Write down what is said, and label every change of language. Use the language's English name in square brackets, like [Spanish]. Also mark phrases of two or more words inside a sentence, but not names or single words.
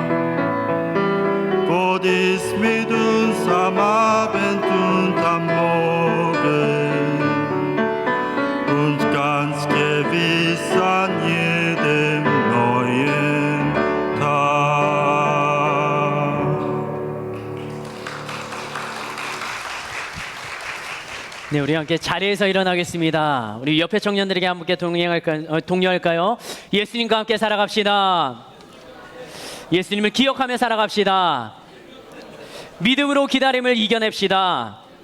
[German] Gott ist mit uns am Abend und am Morgen und ganz gewiss an jedem neuen Tag. [Korean] 네, 우리 함께 자리에서 일어나겠습니다. 우리 옆에 청년들에게 함께 독려할까요? 예수님과 함께 살아갑시다. 예수님을 기억하며 살아갑시다. 믿음으로 기다림을 이겨냅시다.